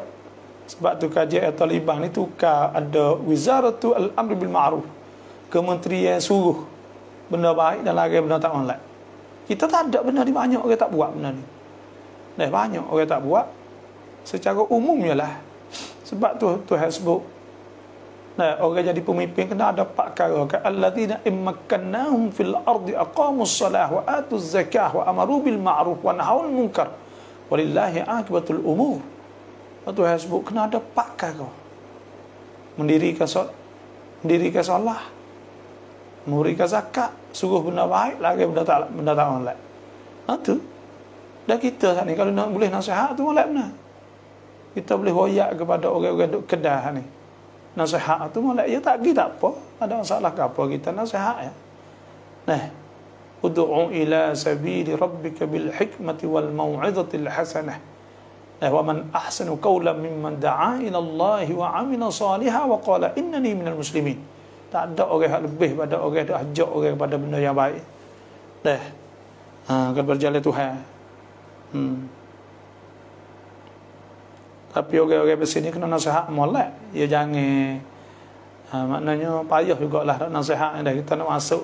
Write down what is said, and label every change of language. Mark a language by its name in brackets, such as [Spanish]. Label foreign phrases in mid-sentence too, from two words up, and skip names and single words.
[Malay] Sebab tu kajian Taliban ni tukar, ada [Arabic] وزارة الأمر بالمعروف, [Malay] kementerian suruh benda baik dan larang benda tak molek. Kita tak ada benda ni, banyak orang tak buat benda ni. Banyak orang tak buat secara umumnya lah. Sebab tu Tuhan sebut, orang jadi pemimpin kena ada 4 perkara. [Arabic] الذين إن مكناهم في الأرض أقاموا الصلاة وآتوا الزكاة وأمروا بالمعروف ونهوا عن المنكر ولله عاقبة الأمور. [Malay] Tuhan sebut kena ada 4 perkara. Mendirikan solat, memberikan zakat, suruh benda baik, larang benda tak molek. Tu. Dan kita saat ni kalau nak boleh nasihat tu molek benar. kita boleh royak kepada orang-orang duk Kedah ni. Nasihat tu molek ya tak pergi tak apa. Ada masalah ke apa kita nasihat ya. Nah, [Arabic] ادع إلى سبيل ربك بالحكمة والموعظة الحسنة. [Malay] Nah, [Arabic] ومن أحسن قولا ممن دعا إلى الله وعمل صالحا وقال إنني من المسلمين. [Malay] Tak ada orang yang lebih pada orang yang ajak orang pada benda yang baik. Dah. Akan berjalan Tuhan. Tapi orang-orang bersini kena nasihat molek. Ya jangan maknanya payah jugalah nak nasihat dah kita nak masuk.